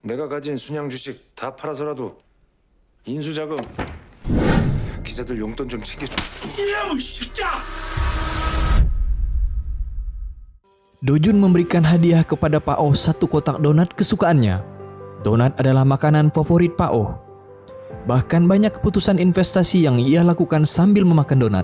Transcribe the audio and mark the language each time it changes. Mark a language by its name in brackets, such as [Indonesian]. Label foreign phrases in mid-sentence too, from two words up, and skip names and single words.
[Korean] 내가 가진 순양 주식 다 팔아서라도 인수자금 기자들 용돈 좀 챙겨줘. [Indonesian] Dojun memberikan hadiah kepada Pak Oh satu kotak donat kesukaannya. Donat adalah makanan favorit Pak Oh. Bahkan banyak keputusan investasi yang ia lakukan sambil memakan donat.